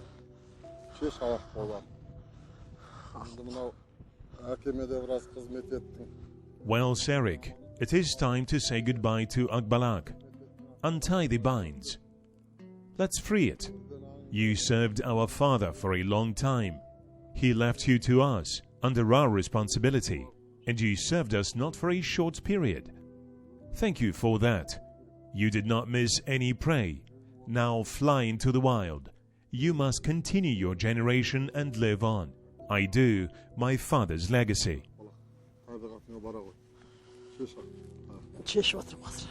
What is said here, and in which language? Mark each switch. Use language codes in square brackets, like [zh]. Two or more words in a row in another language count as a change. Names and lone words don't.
[kk] Шеш аяқ болар. Енді мынау әкеме де біраз қызмет еттің. [en] Well, Serik, it is time to say goodbye to Akbalak. Untie the binds. Let's free it. You served our father for a long time. He left you to us, under our responsibility, and you served us not for a short period. Thank you for that. You did not miss any prey. Now fly into the wild. You must continue your generation and live on. I do my father's legacy. [kk] Шешіп отырып қазір.